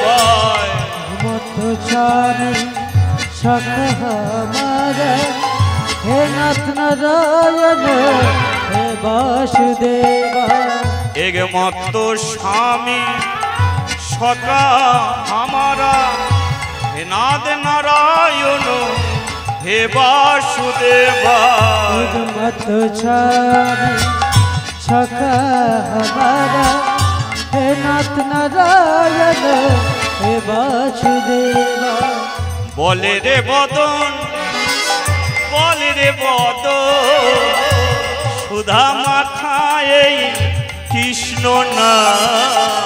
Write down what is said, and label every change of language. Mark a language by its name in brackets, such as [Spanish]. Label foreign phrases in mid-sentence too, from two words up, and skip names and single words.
[Hindi] एकमात्र स्वामी सखा हमारा, हे नाथ नारायण हे वासुदेव। एकमात्र स्वामी सखा हमारा, हे नाथ नारायण हे वासुदेव। একমাত্র স্বামী सखा हमारा हे नाथ नारायण हे वासुदेवा। [Bangla] বলো রে বদন বলো রে বদন সুধা মাখা কৃষ্ণ নাম।